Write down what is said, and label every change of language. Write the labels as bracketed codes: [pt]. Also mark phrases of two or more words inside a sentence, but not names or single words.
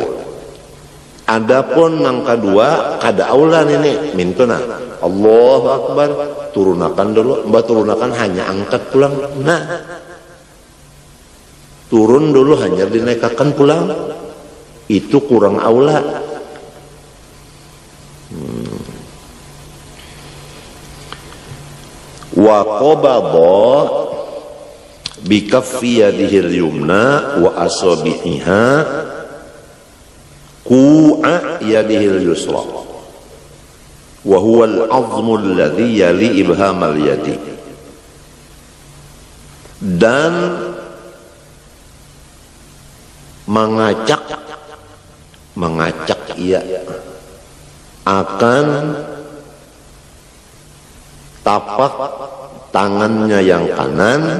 [bjn] Adapun nang kedua kada aula ini mintuna [ar] الله أكبر [bjn] turunakan dulu, mbak turunakan hanya angkat pulang. Nah turun dulu hanya dinaikkan pulang, itu kurang aula. [ar] وقبض بكف يده اليمنى وأصابعها كوع يده اليسرى. وهو العظم الذي يلي إبهام اليد, [id] dan mengacak ia akan tapak tangannya yang kanan